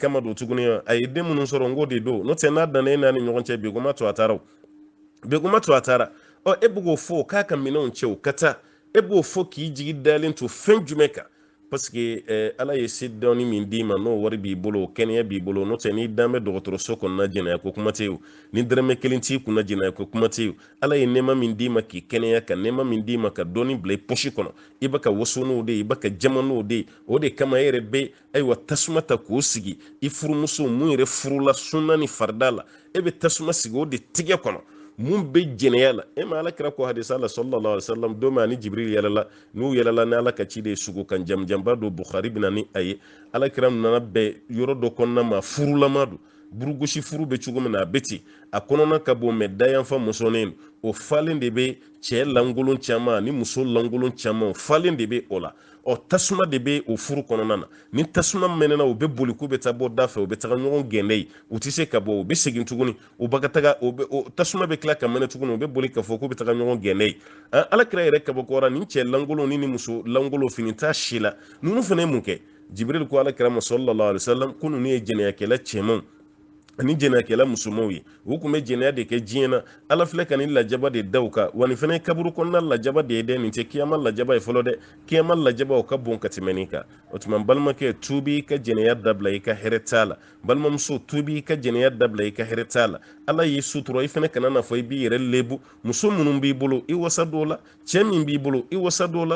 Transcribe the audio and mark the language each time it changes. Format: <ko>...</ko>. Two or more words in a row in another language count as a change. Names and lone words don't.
<bm>kama don tuguni a ye den minnu sɔrɔ n ko de don n'o tɛ n'a danna e n'a ni ɲɔgɔn cɛ beguma to a taara beguma to a taara e bɛ k'o fɔ k'a ka minɛnw cɛ o ka taa e b'o fɔ k'i jigi dalen to fɛn jumɛn kan</bm> <fr>parce que</fr> <bm>ala ye se dɔɔni min d'i ma n'o wari b'i bolo kɛnɛya b'i bolo n'o tɛ n'i dan bɛ dɔgɔtɔrɔso kɔnɔna jɛnɛya ko kuma tɛ yen ni dɔrɔmɛ kelen t'i kunna jɛnɛya ko kuma tɛ yen ala ye nɛɛma min d'i ma k'i kɛnɛya ka nɛɛma min d'i ma ka dɔɔni bila i pɔsi kɔnɔ i bɛ ka waso n'o de ye i bɛ ka jama n'o de ye o de kama e yɛrɛ bɛ ayiwa tasuma ta k'o sigi i furumuso mun yɛrɛ furula sunna ni farida la e bɛ tasuma sigi o de tigɛ kɔnɔ mun bɛ jɛnɛya la e ma alakira ko hadisa la</bm> <ar>صلى الله عليه وسلم</ar> <bm>don min ani jibril yɛlɛla n'u yɛlɛla ni ala ka ci de ye sugu kan jamjanba don bukhari bɛ na ni a ye alakira nana bɛn yɔrɔ dɔ kɔnɔna ma furulama don burugosi furu bɛ cogo min na a bɛ ten a kɔnɔna ka bon mɛ dayanfa musonin o falen de bɛ cɛ lankolon caman ni muso lankolon caman falen de bɛ o la tasuma de bɛ o furu kɔnɔna na ni tasuma mɛnɛna u bɛ boli k'u bɛ taa bɔ da fɛ u bɛ taga ɲɔgɔn gɛnɛ ye u tɛ se ka bɔ u bɛ segin tuguni u bɛ ka taga tasuma bɛ tila ka mɛnɛ tuguni u bɛ boli ka fɔ k'u bɛ taga ɲɔgɔn gɛnɛ ye alakira yɛrɛ kabakɔra ni cɛ lankolon ni muso lankolon fini t'a si la ninnu fana ye mun kɛ jibril ko alakira ma</bm> <ar>صلى الله عليه وسلم</ar> <bm>ko ninnu ye jɛnɛyakɛla cɛmanw ani jɛnɛyakɛla musomanw ye u tun bɛ jɛnɛya de kɛ diɲɛ na ala filɛ ka nin lajaba de da u kan wa nin fana ye kaburu kɔnɔna lajaba de ye dɛ nin tɛ kiyama lajaba ye fɔlɔ dɛ kiyama lajaba o ka bon ka tɛmɛ nin kan o tuma balimakɛ tuubi i ka jɛnɛya dabila i ka hɛrɛ t'a la balimamuso tuubi i ka jɛnɛya dabila i ka hɛrɛ t'a la ala y'i sutura i fana kana na fɔ i b'i yɛrɛ lebu muso minnu b'i bolo i wasa dɔw la cɛ min b'i bolo i wasa dɔw</bm>